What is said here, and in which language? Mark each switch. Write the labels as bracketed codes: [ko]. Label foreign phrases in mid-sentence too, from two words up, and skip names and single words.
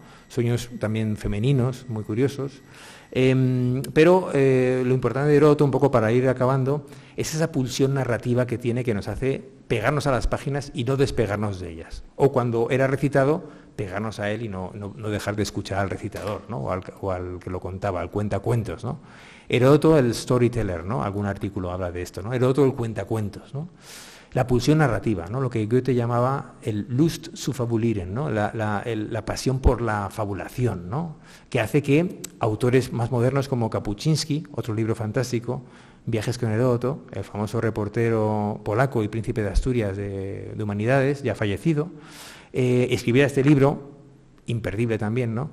[es] Sueños también femeninos, muy curiosos. Pero lo importante de Heródoto, un poco para ir acabando, es esa pulsión narrativa que tiene, que nos hace pegarnos a las páginas y no despegarnos de ellas. O cuando era recitado, pegarnos a él y no dejar de escuchar al recitador, ¿no? o al que lo contaba, al cuentacuentos, ¿no? Heródoto, el storyteller, ¿no? Algún artículo habla de esto, ¿no? Heródoto, el cuentacuentos, ¿no? La pulsión narrativa, ¿no? Lo que Goethe llamaba el [de] Lust zu fabulieren, [es] ¿no? La pasión por la fabulación, ¿no? Que hace que autores más modernos como Kapuscinski, otro libro fantástico, Viajes con Heródoto, el famoso reportero polaco y príncipe de Asturias de Humanidades, ya fallecido, escribiera este libro, imperdible también, ¿no?